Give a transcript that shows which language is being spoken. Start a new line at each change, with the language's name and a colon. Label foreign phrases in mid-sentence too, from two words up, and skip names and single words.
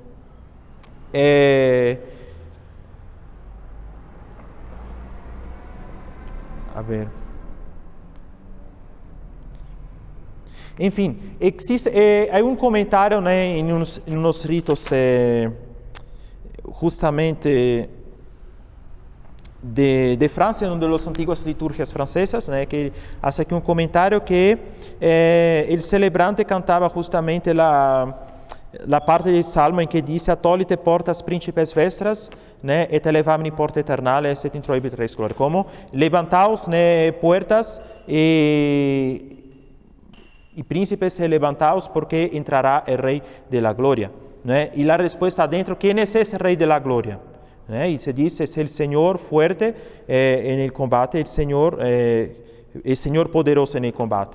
Spanish: a ver, en fin, hay un comentario en unos ritos justamente de Francia, una de las antiguas liturgias francesas, que hace aquí un comentario que el celebrante cantaba justamente la parte del salmo en que dice:
Latin: "Atolite portas príncipes vestras, et elevamini porta eternales, et introibit res gloria",
Spanish: como levantaos puertas y príncipes, levantaos porque entrará el Rey de la Gloria. Y la respuesta adentro: ¿quién es ese Rey de la Gloria? Y se dice: es el Señor fuerte en el combate, el Señor poderoso en el combate.